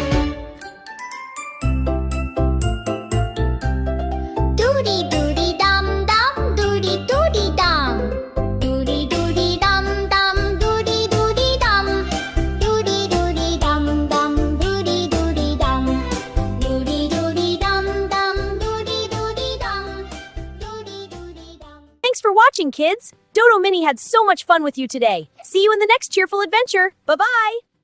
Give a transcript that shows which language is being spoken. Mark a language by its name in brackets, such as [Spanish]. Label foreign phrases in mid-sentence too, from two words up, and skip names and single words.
[English] Dudi dudi dum dum, dudi dudi dum, dudi dudi dum dum, dudi dudi dum, dudi dudi dum dum, dudi dudi dum, dudi dudi dum dum, dudi dudi dum, dudi dudi dum. Thanks for watching, kids! Dodo Mini had so much fun with you today. See you in the next cheerful adventure. Bye-bye!